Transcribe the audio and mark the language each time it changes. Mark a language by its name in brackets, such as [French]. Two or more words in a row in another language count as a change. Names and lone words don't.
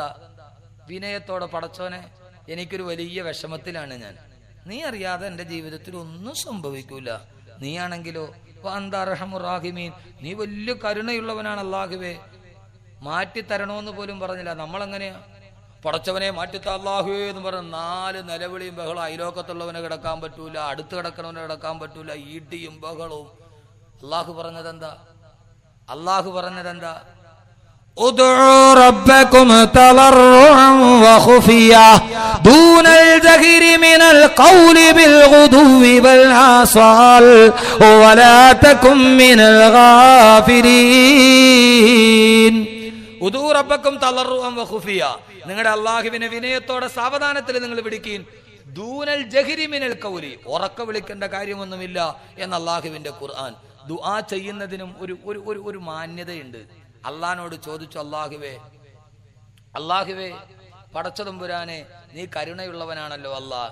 [Malayalam] വിനയത്തോടെ, പടച്ചോനെ എനിക്കൊരു വലിയ വിഷമത്തിലാണ് ഞാൻ, നീ അറിയാതെ എൻ്റെ ജീവിതത്തിൽ ഒന്നും സംഭവിക്കൂല, നീയാണെങ്കിലോ അർഹമുറാഹിമീൻ, നീ വലിയ കരുണയുള്ളവനാണ് അല്ലാഹുവേ, മാറ്റിത്തരണോന്ന് പോലും പറഞ്ഞില്ല. നമ്മളെങ്ങനെയാ? പടച്ചവനെ മാറ്റിത്ത അല്ലാഹുവേ എന്ന് പറഞ്ഞ് 4 നിലവിളിയും ബഹളം. അയലോക്കത്തുള്ളവനെ കിടക്കാൻ പറ്റൂല, അടുത്ത് കിടക്കണവനെ കിടക്കാൻ പറ്റൂല, ഈട്ടിയും ബഹളവും. അള്ളാഹു പറഞ്ഞതെന്താ? [Arabic] ادعوا ربكم تضرعا وخفيا دون الجهر من القول بالغدو والآصال ولا تكن من الغافلين. ادعوا ربكم تضرعا وخفية, [Malayalam] നിങ്ങളുടെ അല്ലാഹുവിനെ വിനയത്തോടെ സാവധാനത്തിൽ നിങ്ങൾ വിളിക്കീൻ. [Arabic] دون الجهر من القول, [Malayalam] ഉറക്ക വിളിക്കേണ്ട കാര്യമൊന്നുമില്ല എന്ന് അല്ലാഹുവിന്റെ ഖുർആൻ. ദുആ ചെയ്യുന്നതിനും ഒരു മാന്യതയുണ്ട്. അള്ളാഹിനോട് ചോദിച്ചു, അല്ലാഹുവേ പടച്ചതമ്പുരാനെ നീ കരുണയുള്ളവനാണല്ലോ അല്ലാഹ്.